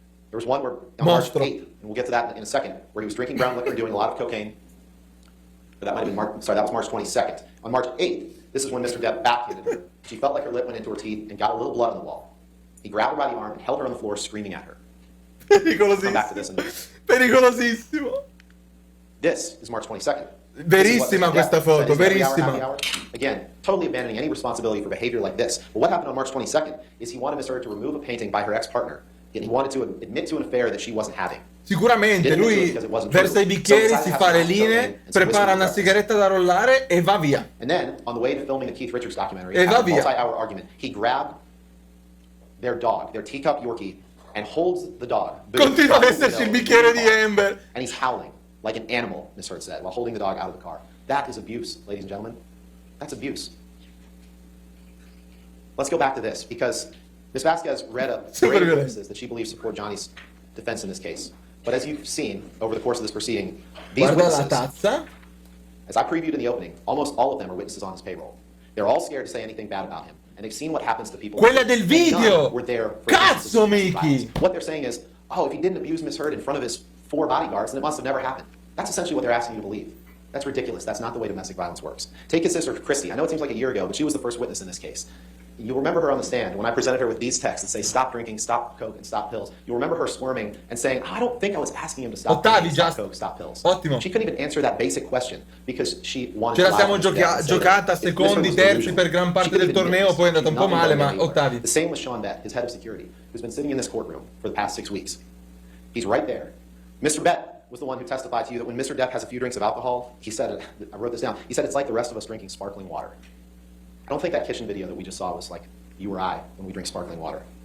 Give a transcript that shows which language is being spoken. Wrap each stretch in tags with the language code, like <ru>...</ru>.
<en>There was one where on March 8th, and we'll get to that in a second, where he was drinking brown liquor and doing a lot of cocaine. But that might have been that was March 22nd. On March 8th, this is when Mr. Depp backhanded her. She felt like her lip went into her teeth and got a little blood on the wall. He grabbed her by the arm and held her on the floor, screaming at her. Come back to this in a minute.</en> <it>Pericolosissimo.</it> <en>This is March 22nd.</en> <it>Verissima questa foto, verissima.</it> <en>Again, totally abandoning any responsibility for behavior like this. But what happened on March 22nd is he wanted Miss Heard to remove a painting by her ex-partner. And he wanted to admit to an affair that she wasn't having.</en> <it>Sicuramente, lui versa i bicchieri, si fa le linee, prepara una sigaretta da rollare e va via.</it> <en>And then, on the way to filming the Keith Richards documentary, after a multi-hour argument, he grabbed their dog, their teacup Yorkie, and holds the dog.</en> <it>Continua ad esserci il bicchiere di Amber.</it> <en>And he's howling like an animal, Miss Heard said, while holding the dog out of the car. That is abuse, ladies and gentlemen. That's abuse. Let's go back to this, because Ms. Vasquez read a array of witnesses that she believes support Johnny's defense in this case. But as you've seen over the course of this proceeding, these witnesses, as I previewed in the opening, almost all of them are witnesses on his payroll. They're all scared to say anything bad about him. And they've seen what happens to people.</en> <it>Quella del video!</it> <en>Were there for</en> <it>Cazzo, Mickey!</it> <en>What they're saying is, oh, if he didn't abuse Ms. Heard in front of his 4 bodyguards, then it must have never happened. That's essentially what they're asking you to believe. That's ridiculous. That's not the way domestic violence works. Take his sister, Christy. I know it seems like a year ago, but she was the first witness in this case. You'll remember her on the stand when I presented her with these texts that say, stop drinking, stop coke, and stop pills. You'll remember her squirming and saying, I don't think I was asking him to stop drinking, stop coke, stop pills.</en> <it>Ottimo.</it> <en>She couldn't even answer that basic question because she wanted</en> <it>Ce</it> <en>to</en> <it>la siamo</it> <en>lie.</en> <it>giocata secondi, terzi per gran parte del torneo, poi è andata un po' male, ma ottavi.</it> <en>The same with Sean Bett, his head of security, who's been sitting in this courtroom for the past 6 weeks. He's right there. Mr. Bett was the one who testified to you that when Mr. Depp has a few drinks of alcohol, he said, I wrote this down, he said it's like the rest of us drinking sparkling water. I don't think that kitchen video that we just saw was like you or I when we drink sparkling water.</en>